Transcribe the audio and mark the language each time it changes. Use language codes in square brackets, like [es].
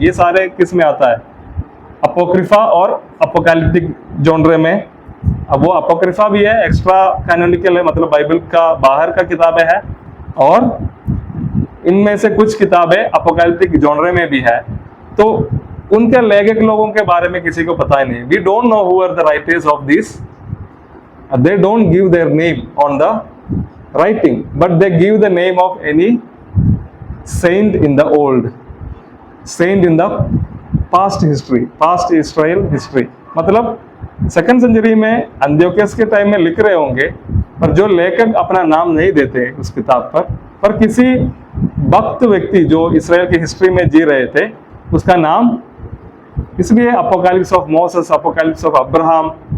[hi] ये सारे किस में आता है? अपोक्रिफा और अपोकैलिप्टिक जॉनरे में। अब वो अपोक्रिफा भी है, एक्स्ट्रा कैनोनिकल है, मतलब बाइबल का बाहर का किताबें है, और इनमें से कुछ किताबें अपोकैलिप्टिक जॉनरे में भी है। तो उनके लेखक लोगों के बारे में किसी को पता ही नहीं। [en] We don't know who are the writers of this, they don't give their name on the writing, but they give the name of any saint in the old, saint in the past history, past Israel history। [hi] मतलब 2nd century में अंत्योखस के time में लिख रहे होंगे, पर जो लेखक अपना नाम नहीं देते उस किताब पर किसी भक्त व्यक्ति जो इसराइल की हिस्ट्री में जी रहे थे उसका नाम, इसलिए apocalypse of Moses, apocalypse of Abraham.